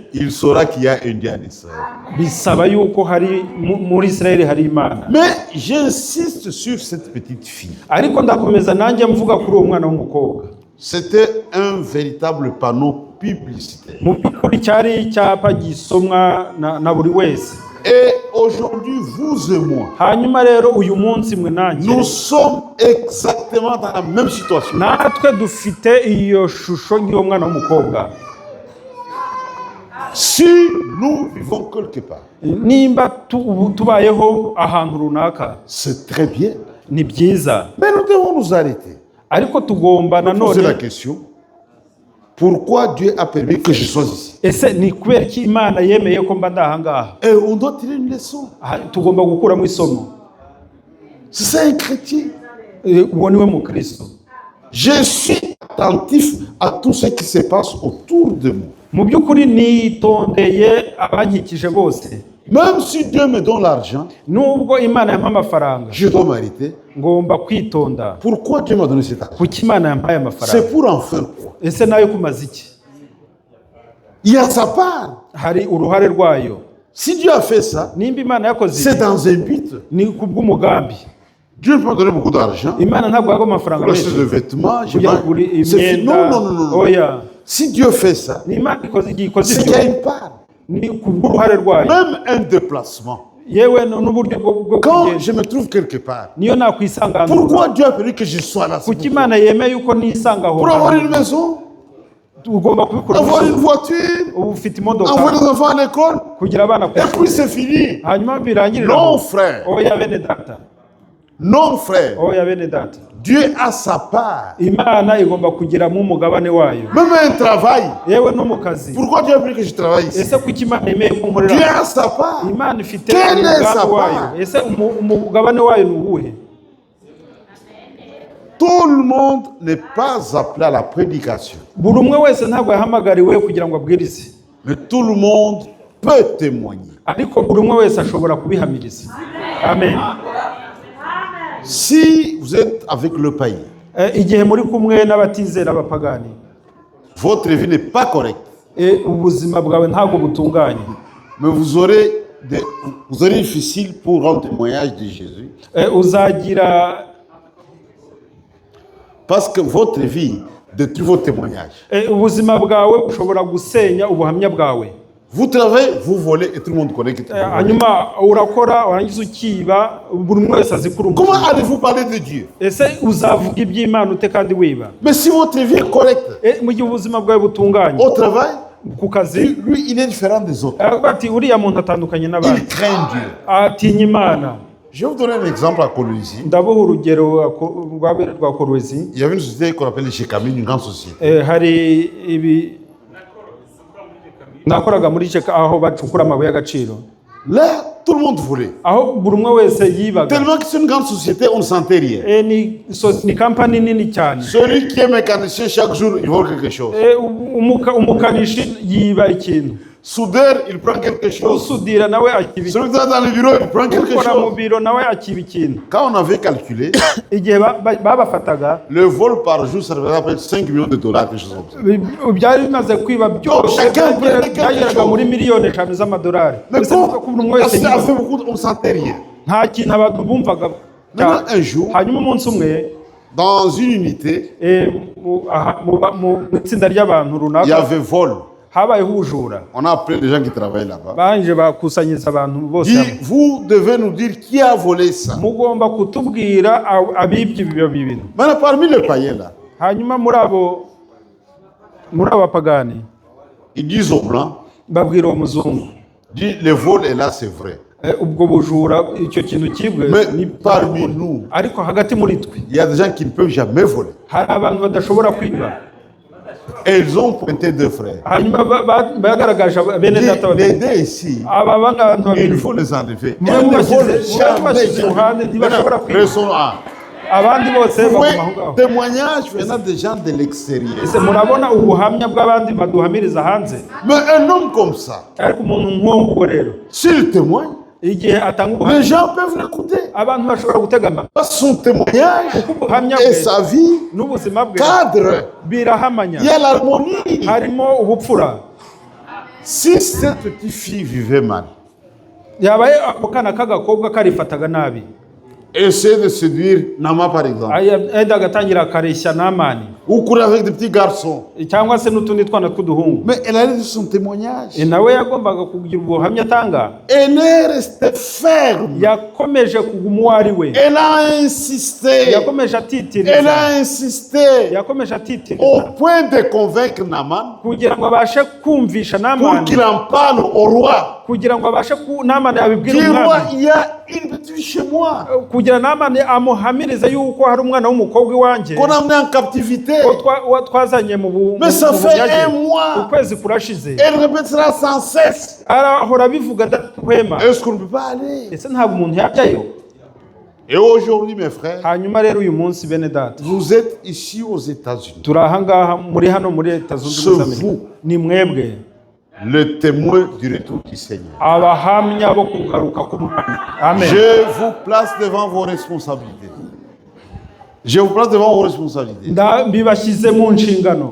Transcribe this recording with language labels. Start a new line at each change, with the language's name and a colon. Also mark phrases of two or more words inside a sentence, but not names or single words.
French: il saura qu'il y a un Dieu en Israël.
Kinyarwanda: bisaba yuko hari muri Israeli hari Imana.
French: Mais j'insiste sur cette petite fille.
Kinyarwanda: Ariko ndakomeza nanjye mvuga kuri uwo mwana w'umukobwa.
French: C'était un véritable panneau publicitaire.
Kinyarwanda: Mu by'ukuri cyari icyapa gisomwa na buri wese.
French: Et aujourd'hui, vous et moi,
Kinyarwanda: Hanyuma rero uyu munsi mwe nanjye
French: nous sommes exactement dans la même situation.
Kinyarwanda: natwe dufite iyo shusho y'uwo mwana w'umukobwa.
French: Si nous vivons quelque part,
Kinyarwanda: Nimba tubayeho ahantu runaka
French: c'est très bien.
Kinyarwanda: ni byiza,
French: Mais nous devons nous arrêter.
Kinyarwanda: ariko tugomba
French: Poser la
Kinyarwanda: nanone
French: question, pourquoi Dieu a permis que je sois ici?
Kinyarwanda: ese ni kubera ko Imana yemeye ko mba ndahangaha?
French: Et on doit tirer une leçon.
Kinyarwanda: Tugomba gukuramo isomo.
French: C'est ça un chrétien.
Kinyarwanda: Uwo niwe mukristo.
French: Je suis attentif à tout ce qui se passe autour de moi.
Kinyarwanda: Mu by'ukuri nitondeye abankikije bose.
French: Même si Dieu me donne l'argent,
Kinyarwanda: Nubwo Imana yampa amafaranga,
French: je dois m'arrêter.
Kinyarwanda: ngomba kwitonda.
French: Pourquoi Dieu m'a donné cet argent?
Kinyarwanda: Kuki Imana yampaye amafaranga?
French: C'est pour en faire quoi?
Kinyarwanda: Ese nayo kumaze iki?
French: Il y a sa part.
Kinyarwanda: Hari uruhare rwayo.
French: Si Dieu a fait ça,
Kinyarwanda: nimba Imana yakoze
French: c'est
Kinyarwanda: ibi,
French: dans un but.
Kinyarwanda: ni kubw'umugambi.
French: Dieu peut donner beaucoup d'argent
Kinyarwanda: Imana ntabwo yago amafaranga
French: pour acheter
Kinyarwanda: menshi
French: des vêtements.
Kinyarwanda: kugira ngo ugure
French: C'est fini.
Kinyarwanda: imyenda.
French: Non, non, non, non.
Kinyarwanda: Oya,
French: Si Dieu fait ça,
Kinyarwanda: ni Imana ikoze
French: c'est qu'il y a une part.
Kinyarwanda: ni kubw'uruhare rwayo.
French: Même un déplacement.
Kinyarwanda: Yewe n'uburyo bwo
French: Quand
Kinyarwanda: kugenda,
French: je me trouve quelque part,
Kinyarwanda: niyo nakwisanga ahantu
French: pourquoi
Kinyarwanda: runaka.
French: Dieu a permis que je sois là?
Kinyarwanda: Kuki Imana yemeye yuko nisanga aho
French: Pour avoir
Kinyarwanda: hantu?
French: une maison,
Kinyarwanda: Ugomba kubikora
French: avoir une
Kinyarwanda: gusa.
French: voiture,
Kinyarwanda: Uba ufite imodoka
French: envoyer les enfants à l'école,
Kinyarwanda: kugira abana ku
French: et
Kinyarwanda: ishuri,
French: puis c'est fini.
Kinyarwanda: hanyuma birangirira
French: Non,
Kinyarwanda: aho.
French: frère.
Kinyarwanda: Oya bene data,
French: Non, frère.
Kinyarwanda: oya bene data,
French: Dieu a sa part.
Kinyarwanda: Imana igomba kugiramo umugabane wayo.
French: Même un travail.
Kinyarwanda: Yewe no mu kazi,
French: Pourquoi Dieu a permis que je travaille ici?
Kinyarwanda: ese kuki Imana yemeye
French: Dieu
Kinyarwanda: kunkorera?
French: a sa part.
Kinyarwanda: Imana ifite
French: Quelle est sa
Kinyarwanda: umugambi wayo.
French: part?
Kinyarwanda: Ese umugabane wayo ni uwuhe?
French: Tout le monde n'est pas appelé à la prédication.
Kinyarwanda: Buri umwe wese ntabwo yahamagariwe kugira ngo abwirize,
French: Mais tout le monde peut témoigner.
Kinyarwanda: ariko buri umwe wese ashobora kubihamiriza.
French: Amen. Si vous êtes avec le païen,
Kinyarwanda: Igihe muri kumwe n'abatizera abapagani,
French: votre vie n'est pas correcte,
Kinyarwanda: ubuzima bwawe ntabwo butunganye,
French: mais vous aurez difficile pour rendre témoignage de Jésus.
Kinyarwanda: uzagira
French: Parce que votre vie détruit votre témoignage.
Kinyarwanda: ubuzima bwawe bushobora gusenya ubuhamya bwawe.
French: Vous travaillez, vous volez et tout le monde connaît que tu volez.
Kinyarwanda: Hanyuma urakora warangiza ukiba, buri umwe wese azi kuri
French: Comment allez-vous parler de Dieu?
Kinyarwanda: ese uzavuga iby'Imana ute kandi wiba?
French: Mais si votre vie est correcte,
Kinyarwanda: Mu gihe ubuzima bwawe butunganye
French: au travail,
Kinyarwanda: ku kazi,
French: lui, il est différent des autres.
Kinyarwanda: ati uriya muntu atandukanye n'abandi,
French: Il craint Dieu.
Kinyarwanda: atinya Imana.
French: Je vais vous donner un exemple à Colosie.
Kinyarwanda: Ndabuha urugero rwa Kolwezi.
French: Il y avait une société qu'on appelle les Shekami, une grande société.
Kinyarwanda: Hari ibi nakoraga muri Cheka aho bacukura amabuye y'agaciro,
French: Là, tout le monde volait.
Kinyarwanda: aho buri umwe wese yibaga.
French: Tellement que c'est une grande société, on ne sentait rien.
Kinyarwanda: Ni kampani nini cyane.
French: Celui qui est mécanicien, chaque jour, il vole quelque chose.
Kinyarwanda: Umukanishi yiba ikintu,
French: Soudeur, il prend quelque chose.
Kinyarwanda: usudira nawe akiba
French: Celui qui est dans le bureau, il prend quelque
Kinyarwanda: ukora mu
French: chose.
Kinyarwanda: biro nawe akiba ikintu.
French: Quand on avait calculé,
Kinyarwanda: Igihe babafataga
French: le vol par jour, ça revenait à peu près 5 millions de dollars, quelque chose comme ça.
Kinyarwanda: byari bimaze kwiba byose,
French: Chacun prenait quelque
Kinyarwanda: byageraga
French: chose.
Kinyarwanda: muri miliyoni 5 z'amadolari.
French: Mais
Kinyarwanda: Ese kuko buri umwe wese
French: ça a fait
Kinyarwanda: yibaga.
French: beaucoup, on ne sentait rien.
Kinyarwanda: Nta kintu abantu bumvaga.
French: Maintenant, un jour,
Kinyarwanda: Hanyuma umunsi umwe
French: dans une unité,
Kinyarwanda: mu itsinda ry'abantu
French: il y
Kinyarwanda: runaka
French: avait vol.
Kinyarwanda: habayeho ubujura.
French: On a appelé des gens qui travaillaient là-bas.
Kinyarwanda: Banje bakusanyiriza abantu bose
French: Dit,
Kinyarwanda: hamwe.
French: vous devez nous dire qui a volé ça.
Kinyarwanda: Mugomba kutubwira abibye ibyo bintu.
French: Maintenant, parmi les païens là,
Kinyarwanda: Hanyuma muri abapagani
French: ils disent aux blancs,
Kinyarwanda: babwira uwo muzungu,
French: dit, le vol est là, c'est vrai.
Kinyarwanda: ubwo bujura icyo kintu kibwe
French: Mais
Kinyarwanda: ni
French: parmi nous,
Kinyarwanda: ariko hagati muri twe
French: il y a des gens qui ne peuvent jamais voler.
Kinyarwanda: hari abantu badashobora kwiba.
French: Et ils ont pointé deux frères.
Kinyarwanda: Hanyuma bagaragaje bene data
French: Les
Kinyarwanda: babiri,
French: deux ici,
Kinyarwanda: aba bantu
French: il
Kinyarwanda: babiri
French: faut les enlever.
Kinyarwanda: mube
French: Ils ne
Kinyarwanda: mubashyize
French: volent
Kinyarwanda: mubashyize iruhande ntibashobora
French: jamais.
Kinyarwanda: kwiba.
French: Raison A.
Kinyarwanda: Abandi bose
French: Vous voyez,
Kinyarwanda: baguma aho ngaho.
French: témoignage venant des gens de l'extérieur.
Kinyarwanda: Ese murabona ubuhamya bw'abandi baduhamiriza hanze,
French: Mais un homme comme ça,
Kinyarwanda: ariko umuntu nk'uwo rero
French: s'il témoigne,
Kinyarwanda: igihe atanga
French: les
Kinyarwanda: ubuhamya
French: gens peuvent l'écouter.
Kinyarwanda: abantu bashobora gutega amatwi.
French: Parce que son témoignage
Kinyarwanda: Ubuhamya
French: et
Kinyarwanda: bwe
French: sa vie
Kinyarwanda: n'ubuzima bwe
French: cadrent.
Kinyarwanda: birahamanya,
French: Il y a l'harmonie.
Kinyarwanda: harimo ubupfura.
French: Si cette petite fille vivait mal,
Kinyarwanda: Yabaye ako kana k'agakobwa karifataga nabi,
French: essaie de séduire Nama par exemple,
Kinyarwanda: enda agatangira akareshya n'amani
French: ou courir avec des petits garçons.
Kinyarwanda: cyangwa se n'utundi twana tw'uduhungu.
French: Mais elle a dit son témoignage.
Kinyarwanda: Nawe yagombaga kugira ubuhamya atanga,
French: Elle est restée ferme.
Kinyarwanda: yakomeje kuguma uwo ari we,
French: Elle a insisté.
Kinyarwanda: yakomeje
French: Elle
Kinyarwanda: atitiriza,
French: a insisté
Kinyarwanda: yakomeje atitiriza
French: au point de convaincre Naman
Kinyarwanda: kugira ngo abashe kumvisha
French: pour
Kinyarwanda: n'amani,
French: qu'il en parle au roi.
Kinyarwanda: kugira ngo abashe n'amani abibwire
French: Dis, roi,
Kinyarwanda: umwami,
French: il y a une petite fille chez moi
Kinyarwanda: kugira n'amani amuhamirize yuko hari umwana w'umukobwa iwanjye
French: qu'on a amené en captivité.
Kinyarwanda: twazanye mu
French: Mais ça fait
Kinyarwanda: bunyage.
French: un mois.
Kinyarwanda: Ukwezi kurashize,
French: Elle répétera sans cesse.
Kinyarwanda: arahora abivuga adahwema.
French: Est-ce qu'on ne peut pas aller?
Kinyarwanda: Ese ntabwo umuntu yajyayo?
French: Et aujourd'hui, mes frères,
Kinyarwanda: Hanyuma rero uyu munsi bene data,
French: vous êtes ici aux États-Unis.
Kinyarwanda: turi aha ngaha muri hano muri Leta Zunze Ubumwe za Amerika. Ni mwebwe
French: Le témoin du retour du Seigneur.
Kinyarwanda: abahamya bo kugaruka k'umwami. Amen.
French: Je vous place devant vos responsabilités. Je vous place devant vos responsabilités.
Kinyarwanda: Mbibashyize mu nshingano.